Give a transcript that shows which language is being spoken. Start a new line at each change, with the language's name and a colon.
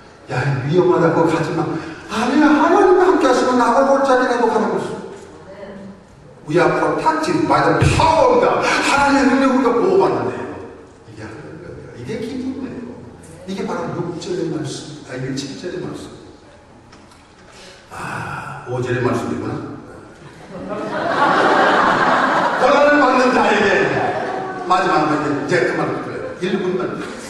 Korean: 야, 위험하다고 가지마. 아니야, 하나님과 함께 하시면 나가 볼짝이라도 가라고 했어.
English: We are protected by the power of God.
Korean: 하나님의 능력으로 보호받는데요. 이게 하는 거예요. 이게 기쁨이에요. 이게 바로 6절의 말씀, 이게 7절의 말씀. 5절의 말씀이구나. 고난을 받는 자에게, 마지막으로 이제 그만 그래요. 1분만.